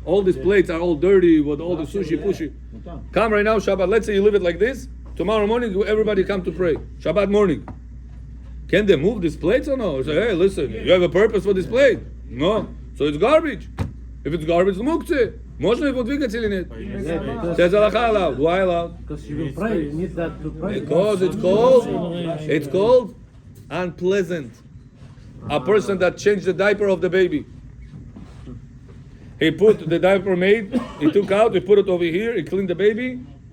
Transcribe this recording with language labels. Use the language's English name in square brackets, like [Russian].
[English] All these plates are all dirty with all the sushi pushy. Come right now, Shabbat. Let's say you leave it like this. Tomorrow morning, everybody come to pray. Shabbat morning. Can they move these plates or no? Or say, hey, listen, you have a purpose for this plate? No. So it's garbage. If it's garbage, it's muktzeh. [Russian] Можно его двигать или нет? [English] Says halakha allowed. Why allowed? Because you will pray, you need that to pray. Because it's called unpleasant. A person that changed the diaper of the baby. He put the diaper made, he took out, he put it over here, he cleaned the baby.